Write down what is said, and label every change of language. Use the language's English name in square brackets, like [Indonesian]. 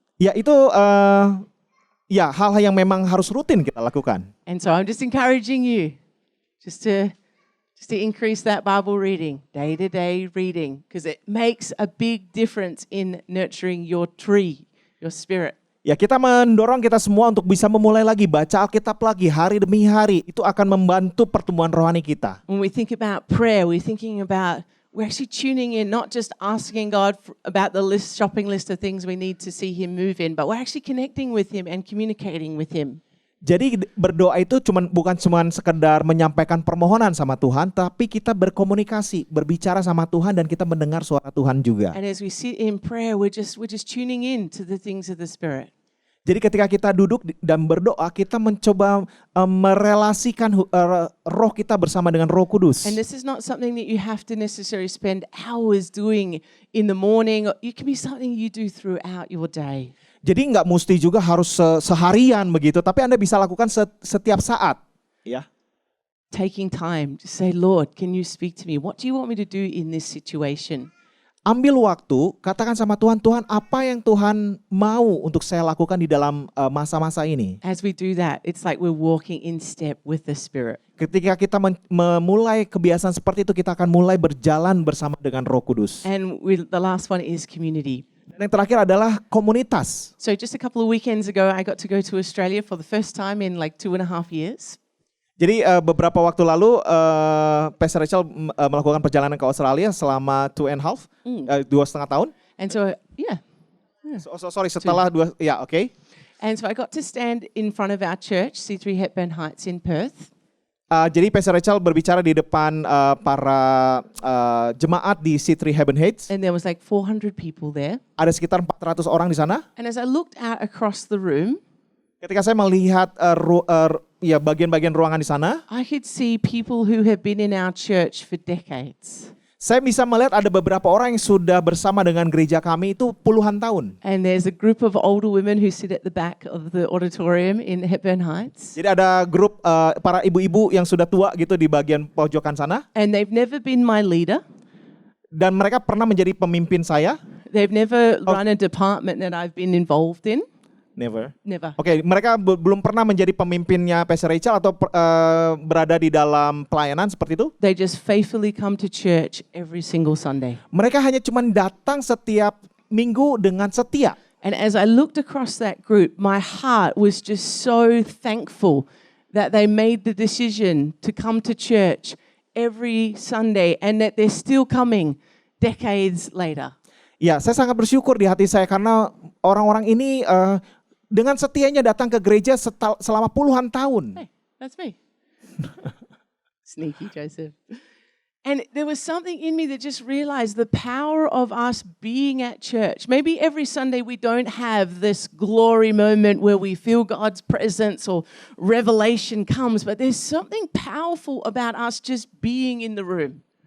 [Indonesian] Ya itu ya hal-hal yang memang harus rutin kita lakukan. [English] And so I'm just encouraging you just to increase that Bible reading, day-to-day reading, because it makes a big difference in nurturing your tree, your spirit. [Indonesian] Ya, kita mendorong kita semua untuk bisa memulai lagi baca Alkitab lagi hari demi hari. Itu akan membantu pertumbuhan rohani kita. [English] When we think about prayer, we're actually tuning in, not just asking God about the shopping list of things we need to see Him move in, but we're actually connecting with Him and communicating with Him. [Indonesian] Jadi berdoa itu bukan cuma sekedar menyampaikan permohonan sama Tuhan, tapi kita berkomunikasi, berbicara sama Tuhan dan kita mendengar suara Tuhan juga. [English] And as we sit in prayer, we're just tuning in to the things of the Spirit. [Indonesian] Jadi ketika kita duduk dan berdoa, kita mencoba merelasikan roh kita bersama dengan Roh Kudus. [English] And this is not something that you have to necessarily spend hours doing in the morning. It can be something you do throughout your day. [Indonesian] Jadi nggak mesti juga harus seharian begitu, tapi Anda bisa lakukan setiap saat, ya. [English] Taking time to say, Lord, can you speak to me? What do you want me to do in this situation? [Indonesian] Ambil waktu, katakan sama Tuhan, Tuhan apa yang Tuhan mau untuk saya lakukan di dalam masa-masa ini. [English] As we do that, it's like we're walking in step with the Spirit. [Indonesian] Ketika kita memulai kebiasaan seperti itu, kita akan mulai berjalan bersama dengan Roh Kudus. [English] And the last one is community. [Indonesian] Dan yang terakhir adalah komunitas. [English] So just a couple of weekends ago, I got to go to Australia for the first time in like 2.5 years. [Indonesian] Jadi beberapa waktu lalu Pastor Rachel melakukan perjalanan ke Australia selama 2.5 tahun. [English] And so, yeah. [Indonesian] Sorry, setelah oke. [English] And so I got to stand in front of our church, C3 Hepburn Heights in Perth. [Indonesian] Jadi Pastor Rachel berbicara di depan para jemaat di C3 Hepburn Heights. [English] And there was like 400 people there. [Indonesian] Ada sekitar 400 orang di sana. [English] And as I looked out across the room, [Indonesian] ketika saya melihat bagian-bagian ruangan di sana, [English] I could see people who have been in our church for decades. [Indonesian] saya bisa melihat ada beberapa orang yang sudah bersama dengan gereja kami itu puluhan tahun. [English] And there's a group of older women who sit at the back of the auditorium in Hepburn Heights. [Indonesian] Jadi ada grup para ibu-ibu yang sudah tua gitu di bagian pojokan sana. [English] And they've never been my leader. Dan mereka pernah menjadi pemimpin saya. They've never run a department that I've been involved in. Never. [Indonesian] Oke, mereka belum pernah menjadi pemimpinnya Pastor Rachel atau berada di dalam pelayanan seperti itu. [English] They just faithfully come to church every single Sunday. [Indonesian] Mereka hanya cuma datang setiap minggu dengan setia. [English] And as I looked across that group, my heart was just so thankful that they made the decision to come to church every Sunday and that they're still coming decades later. [Indonesian] Ya, saya sangat bersyukur di hati saya karena orang-orang ini dengan setianya datang ke gereja selama puluhan tahun. [English] Hey, that's me. Sneaky Joseph. And there was something in me that just realized the power of us being at church. Maybe every Sunday we don't have this glory moment where we feel God's presence or revelation comes, but there's something powerful about us just being in the room.